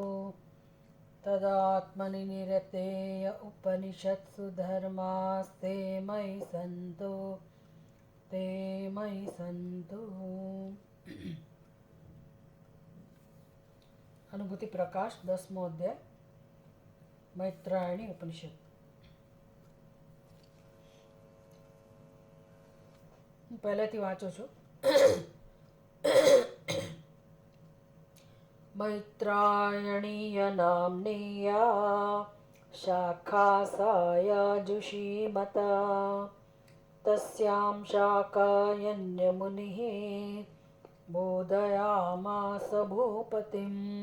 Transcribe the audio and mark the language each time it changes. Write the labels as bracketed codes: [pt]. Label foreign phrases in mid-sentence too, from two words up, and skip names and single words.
[sa] तदात्मनि निरतेय उपनिषत्सु धर्मास्ते मयि सन्तु ते मयि सन्तु। [gu] અનુભૂતિ પ્રકાશ 10મો અધ્યાય મૈત્રાયણી ઉપનિષદ। હું પહેલેથી વાંચું છું। [sa] मैत्रायणीय नाम्नीया शाखा सायाजुषीमता तस्यां शाखायन्यमुनिः बोधयामास भूपतिम्।